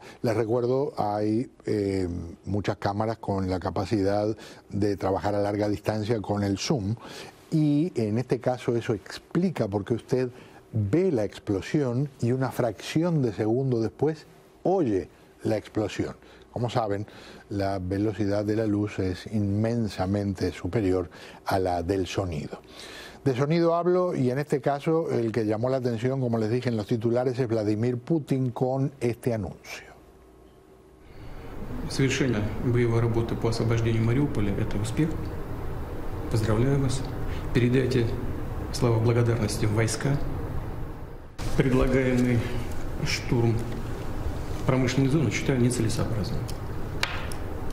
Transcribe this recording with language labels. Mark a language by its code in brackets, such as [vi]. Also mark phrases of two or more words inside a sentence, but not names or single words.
[es] Les recuerdo, hay muchas cámaras con la capacidad de trabajar a larga distancia con el zoom, y en este caso eso explica por qué usted ve la explosión y una fracción de segundo después oye la explosión. Como saben, la velocidad de la luz es inmensamente superior a la del sonido. De sonido hablo, y en este caso el que llamó la atención, como les dije en los titulares, es Vladimir Putin con este anuncio. [ru] Совершение боевой работы по освобождению Мариуполя – это успех. Поздравляю вас. Передайте слова благодарности в войска. Предлагаемый штурм промышленной зоны считаю нецелесообразным.